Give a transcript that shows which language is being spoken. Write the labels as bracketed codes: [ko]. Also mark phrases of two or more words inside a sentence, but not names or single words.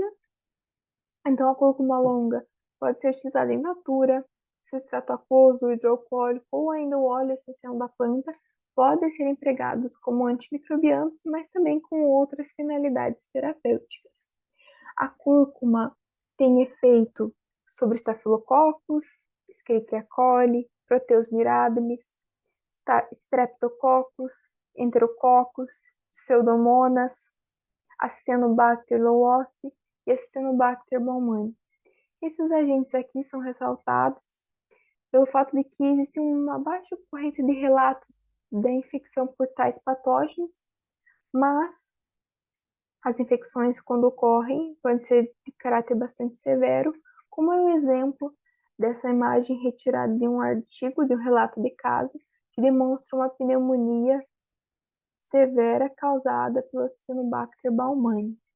[pt] Então, a cúrcuma longa pode ser utilizada em natura, seu extrato aquoso, o hidroalcoólico ou ainda o óleo essencial da planta podem ser empregados como antimicrobianos, mas também com outras finalidades terapêuticas. A cúrcuma tem efeito sobre Staphylococcus, Escherichia coli, Proteus mirabilis, Streptococcus, Enterococcus, Pseudomonas, Acinetobacter leeuwii e Acinetobacter baumannii. Esses agentes aqui são ressaltados pelo fato de que existe uma baixa ocorrência de relatos da infecção por tais patógenos, mas as infecções, quando ocorrem, podem ser de caráter bastante severo, como é o exemplo dessa imagem retirada de um artigo, de um relato de caso, que demonstra uma pneumonia severa causada pelo Acinetobacter baumannii.